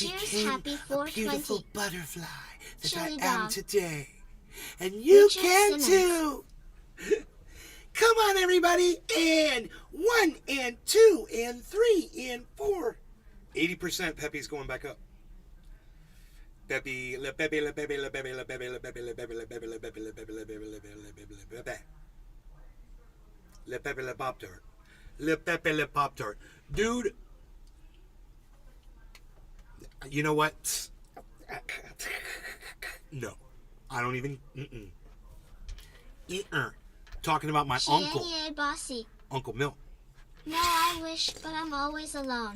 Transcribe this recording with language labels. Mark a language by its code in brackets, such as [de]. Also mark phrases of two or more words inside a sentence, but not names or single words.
[en] Cheers, became Happy a 420. beautiful butterfly that Chili I am dog. today. And you Richard can Simmons. too. Come on, everybody. And 1 and 2 and 3 and 4. 80% Pepe's going back up. Pepe, le Pepe, le Pepe, le Pepe, le Pepe, le Pepe, le Pepe, le Pepe, le Pepe, le Pepe, le Pepe, le Pepe, le Pepe, le Pepe. Le Pepe, le Pop-Tart. Le Pepe, le Pop-Tart. Dude, you know what? No. I don't even... Talking about my uncle, Chienier Bossy. Uncle Milt. No, I wish, but I'm always alone.